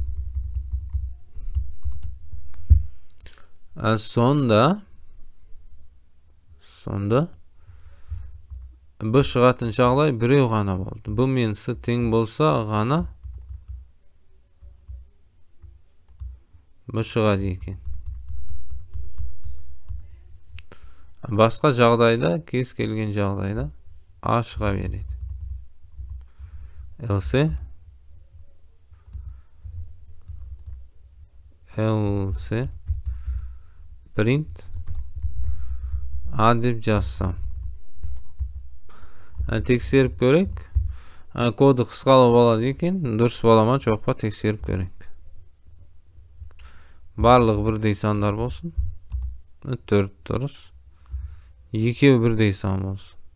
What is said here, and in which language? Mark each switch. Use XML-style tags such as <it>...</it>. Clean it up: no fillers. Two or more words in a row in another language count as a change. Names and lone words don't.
<kk>Sonda B шығатын жағдай біреу ғана болды. B мен C тең болса ғана B шығады екен. Басқа жағдайда, кез келген жағдайда A шыға береді.</kk> <en>Else print A</en> <kk>деп жазсам. Тексеріп көрейік. Коды қысқалы болады екен. Дұрыс бола ма, жоқ па, тексеріп көрейік. Барлығы бірдей сандар болсын. 4 дұрыс. 2 бірдей сан болсын.</kk>